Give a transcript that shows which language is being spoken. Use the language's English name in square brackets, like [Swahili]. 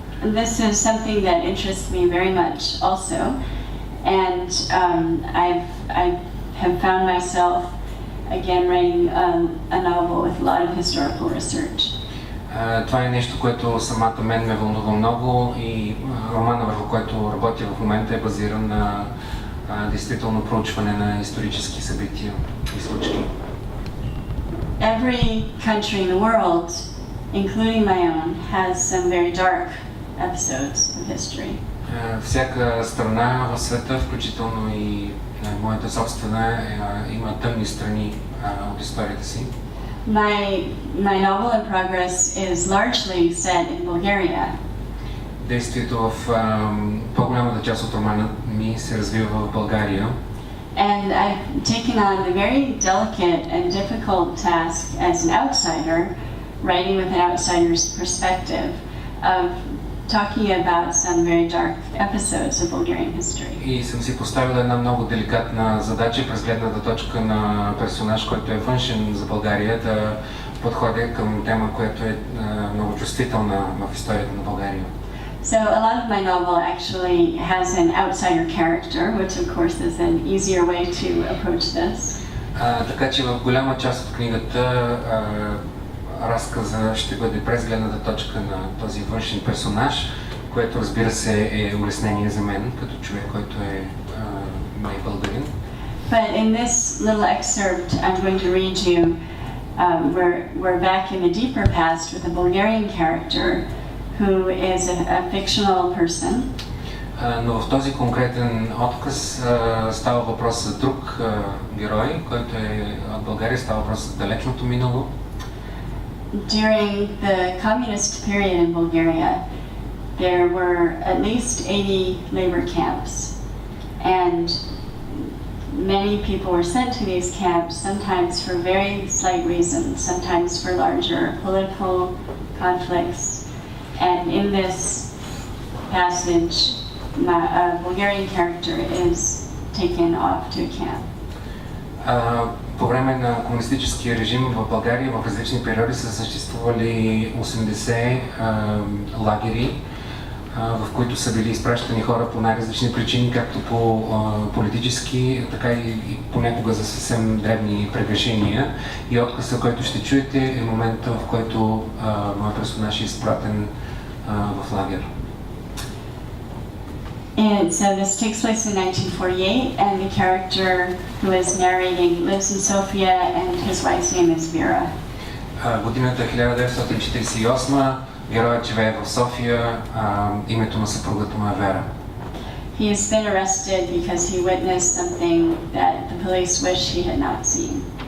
[English] And this is something that interests me very much also. And I have found myself again writing a novel with a lot of historical research. [Bulgarian] Това е нещо, което самата мен ме вълнува много и романа, върху който работя в момента, е базиран на действително проучване на исторически събития и случки. [English] Every country in the world, including my own, has some very dark episodes of history. [Bulgarian] Всяка страна в света, включително и моята собствена, има тъмни страни от историята си. [English] My novel in progress is largely set in Bulgaria. [Bulgarian] Действието в по-голямата част от романа ми се развива в България. [English] And I've taken on the very delicate and difficult task as an outsider, writing with an outsider's perspective, of talking about some very dark episodes of Bulgarian history. [Bulgarian] И съм си поставила една много деликатна задача през гледната точка на персонаж, който е външен за България, да подходя към тема, която е много чувствителна в историята на България. [English] So a lot of my novel actually has an outsider character, which of course is an easier way to approach this. [Bulgarian] Така че в голяма част от книгата разказа ще бъде през гледната точка на този външен персонаж, което разбира се е улеснение за мен, като човек, който е не българин. [English] But in this little excerpt I'm going to read you, we're back in the deeper past with a Bulgarian character who is a fictional person. [Bulgarian] Но в този конкретен отказ става въпрос за друг герой, който е от България, става въпрос за далечното минало. [English] During the communist period in Bulgaria, there were at least 80 labor camps, and many people were sent to these camps, sometimes for very slight reasons, sometimes for larger political conflicts. And in this passage, a Bulgarian character is taken off to a camp. [Bulgarian] По време на комунистическия режим в България в различни периоди са съществували 80 лагери, в които са били изпращани хора по най-различни причини, както по политически, така и понякога за съвсем дребни прегрешения. И отказът, който ще чуете, е момента, в който моят персонаж е изпратен в лагер. [English] And so this takes place in 1948, and the character who is narrating lives in Sofia, and his wife's name is Vera. [Bulgarian] Годината е 1948, героят живее в София, името на съпругата му е Вера. [English] He has been arrested because he witnessed something that the police wish he had not seen.